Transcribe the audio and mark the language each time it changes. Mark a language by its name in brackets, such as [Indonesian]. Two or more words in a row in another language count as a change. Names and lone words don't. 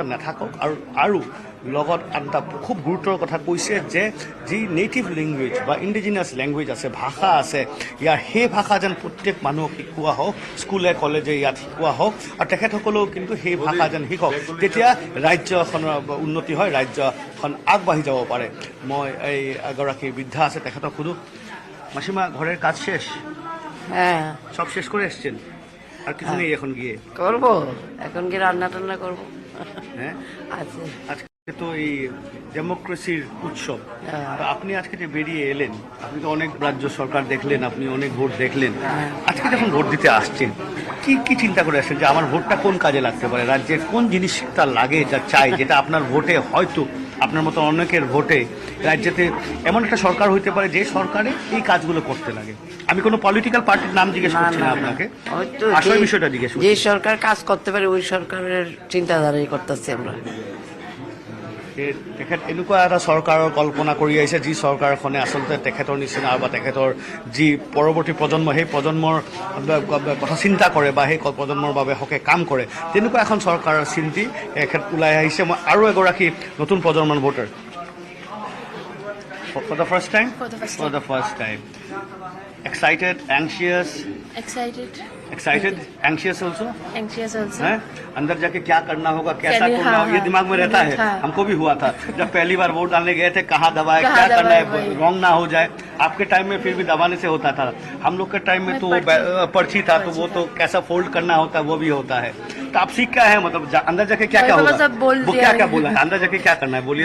[Assamese] নাথাকক আৰু লগত এটা খুব গুৰুত্বৰ কথা কৈছে যে যি [English] native language [Assamese] বা [English] indigenous language [Assamese] আছে ভাষা আছে ইয়াৰ সেই ভাষা যেন প্ৰত্যেক মানুহক শিকোৱা হওক স্কুলে কলেজে ইয়াত শিকোৱা হওক আৰু তেখেতসকলেও কিন্তু সেই ভাষা যেন শিকক তেতিয়া ৰাজ্যখনৰ উন্নতি হয় ৰাজ্যখন আগবাঢ়ি যাব পাৰে মই এই এগৰাকী বৃদ্ধা আছে তেখেতক সুধো [Bangla] মাসিমা ঘরের কাজ শেষ হ্যাঁ সব শেষ করে এসছেন আর কিছু নেই এখন গিয়ে করবো এখন কি রান্না টান্না করবো হ্যাঁ আছে আজকে তো এই ডেমোক্রেসির উৎসব তো আপনি আজকে যে বেরিয়ে এলেন আপনি তো অনেক রাজ্য সরকার দেখলেন আপনি অনেক ভোট দেখলেন আজকে যখন ভোট দিতে আসছেন কি কি চিন্তা করে আসছেন যে আমার ভোটটা কোন কাজে লাগতে পারে রাজ্যের কোন জিনিসটা লাগে যা চাই যেটা আপনার ভোটে হয়তো আপনার মতো অনেকের ভোটে রাজ্যতে এমন একটা সরকার হইতে পারে যে সরকারে এই কাজগুলো করতে লাগে আমি কোনো [English] political party [Bangla] নাম জিজ্ঞেস করছি না আপনাকে আসল বিষয়টা জিজ্ঞেস করছি যে সরকার কাজ করতে পারে ওই সরকারের চিন্তাধারাই করতেছি আমরা [Assamese] তেখেত এনেকুৱা এটা চৰকাৰৰ কল্পনা কৰি আহিছে যি চৰকাৰখনে আচলতে তেখেতৰ নিচিনা বা তেখেতৰ যি পৰৱৰ্তী প্ৰজন্ম সেই প্ৰজন্মৰ কথা চিন্তা কৰে বা সেই প্ৰজন্মৰ বাবে হকে কাম কৰে তেনেকুৱা এখন চৰকাৰৰ চিন্তি তেখেত ওলাই আহিছে মই আৰু এগৰাকী নতুন প্ৰজন্মৰ ভোটাৰ [English] For the first time? For the first time. Excited, anxious? Excited, anxious also? Anxious also. [Hindi] है? अंदर जाके क्या करना होगा कैसा करना होगा ये दिमाग में रहता है हमको भी हुआ था जब पहली बार वोट डालने गए थे कहाँ दबाए क्या करना है रॉन्ग ना हो जाए आपके टाइम में फिर भी दबाने से होता था हम लोग के टाइम में तो पर्ची था तो वो तो कैसा फोल्ड करना होता है वो भी होता है तो आप सीख क्या है मतलब अंदर जाके क्या क्या होगा वो क्या बोला है अंदर जाके क्या करना है बोलिए